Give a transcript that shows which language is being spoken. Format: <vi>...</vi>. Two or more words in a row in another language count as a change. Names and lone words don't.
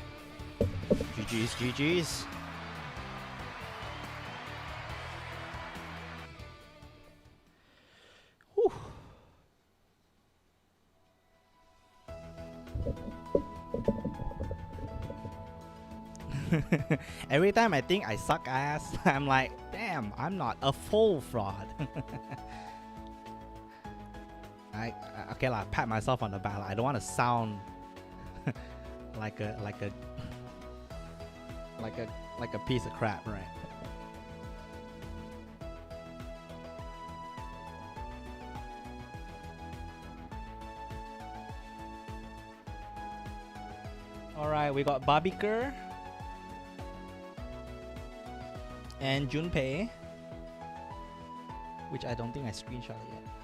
<en>GG's, GG's. Whew. Every time I think I suck ass, I'm like, damn, I'm not a full fraud. Okay lah, pat myself on the back. I don't want to sound like a piece of crap, right? All right, we got Barbiker and Junpei, which I don't think I screenshot yet.</en>